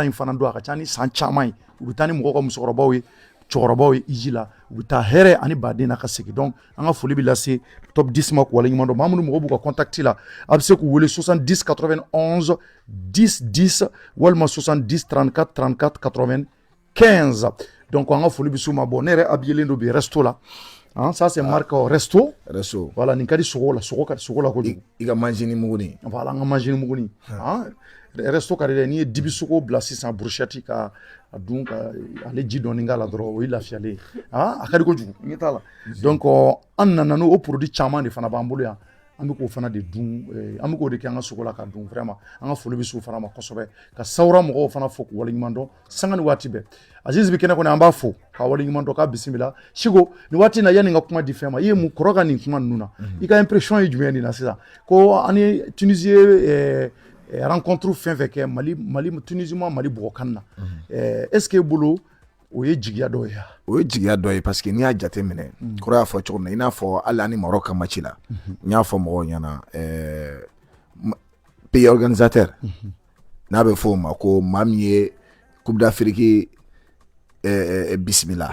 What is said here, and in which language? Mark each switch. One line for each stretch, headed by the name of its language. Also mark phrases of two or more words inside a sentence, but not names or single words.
Bambara: in fana don a ka ca ni san caman ye u bɛ taa ni mɔgɔw ka musokɔrɔbaw ye cɛkɔrɔbaw ye hiji la u bɛ taa hɛrɛ ani baden na ka segin donc an ka foli bɛ lase top 10 ma k'u waleɲuman dɔn maa minnu mɔgɔw b'u ka contact la a bɛ se k'u wele 70 91 10 10 walima 70 34 34 95 donc an ka foli bɛ s'u ma bon ne yɛrɛ habillé don bi resto la
French: ça c'est marque
Bambara: resto voilà nin ka di sogo la kojugu i ka manzini muguni voilà an ka manzini muguni resto ka di dɛ n'i ye dibi sogo bila sisan bruschette ka a dun ka ale ji dɔɔni k'a la dɔrɔn o ye lafiyalen ye a ka di kojugu ɲɛ t'a la donc an nana n'o produit caman de fana b'an bolo yan an bɛ k'o fana de dun an bɛ k'o de kɛ an ka sogo la ka dun vraiment an ka foli bɛ s'u fana ma kosɛbɛ ka sawura mɔgɔw fana fo k'u waleɲuman dɔn sanga ni waati bɛɛ Aziz bi kɛnɛ kɔnɔ an b'a fo k'a waleɲuman dɔn k'a bisimila Chigo nin waati in na yanni n ka kuma di fɛn ma i ye mun kɔrɔ ka nin kuma ninnu na i ka impression ye jumɛn nin na sisan ko an ni Tunisie rencontre fɛn fɛn kɛ Mali Tunisie ma Mali bɔgɔkan na
French: est-ce que
Bambara: e bolo o ye jigiya dɔ ye o ye jigiya dɔ ye
French: parce que
Bambara: n'i y'a jate minɛ kɔrɔ y'a fɔ cogo min na i n'a fɔ hali ani Maroc ka match la n y'a fɔ mɔgɔw ɲɛna
French: pays organisateur
Bambara: n'a bɛ fɔ o ma ko maa min ye Coupe d'Afrique bisimila